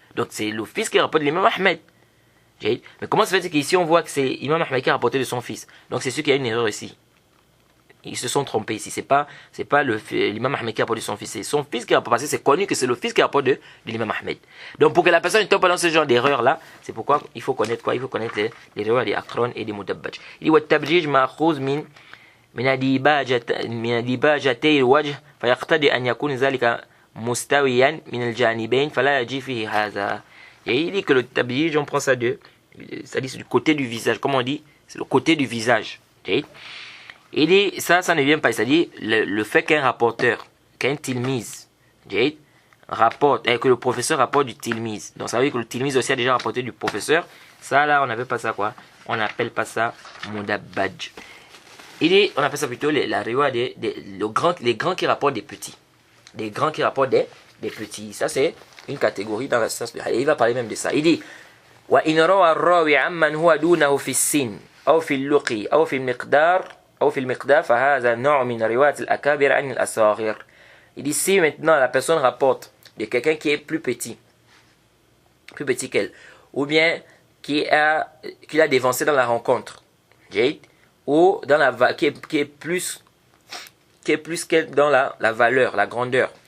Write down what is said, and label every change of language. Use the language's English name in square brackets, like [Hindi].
[French] Donc c'est le fils qui rapporte de l'imam Ahmed. Mais comment ça fait qu'ici on voit que c'est l'imam Ahmed qui a rapporté de son fils. Donc c'est sûr qu'il y a une erreur ici. Ils se sont trompés ici. C'est pas l'imam Ahmed qui a rapporté de son fils. C'est son fils qui a rapporté. Parce que c'est connu que c'est le fils qui a rapporté de l'imam Ahmed. Donc pour que la personne ne tombe pas dans ce genre d'erreur là, c'est pourquoi il faut connaître quoi? Il faut connaître les erreurs des aqran et des mudabbaj. Il dit [Arabic] والتبجيج مأخوذ من ديباجتي الوجه فيقتضي أن يكون ذلك مستويا من الجانبين فلا يجي فيه هذا. [French] Et il dit que le tabjij on prend ça de c'est-à-dire c'est du côté du visage, comme on dit, c'est le côté du visage. Il dit, ça ne vient pas, c'est-à-dire le fait qu'un rapporteur, qu'un tilmiz, rapporte, et que le professeur rapporte du tilmiz. Donc ça veut dire que le tilmiz aussi a déjà rapporté du professeur. Ça là, on n'appelle pas ça quoi? On n'appelle pas ça mudabbaj. On appelle ça plutôt la riwa les grands qui rapportent des petits. Les grands qui rapportent des petits. Ça c'est une catégorie dans la science. Il va parler même de ça. Il dit [Arabic] وإن روى الراوي عمن هو دونه في السن أو في اللقي أو في المقدار فهذا نوع من رواية الأكابر عن الأصاغر. [French] Il dit si maintenant la personne rapporte de quelqu'un qui est plus petit qu'elle, ou bien qui a dévancé dans la rencontre, ou dans la qui est plus qu'elle dans la valeur, la grandeur.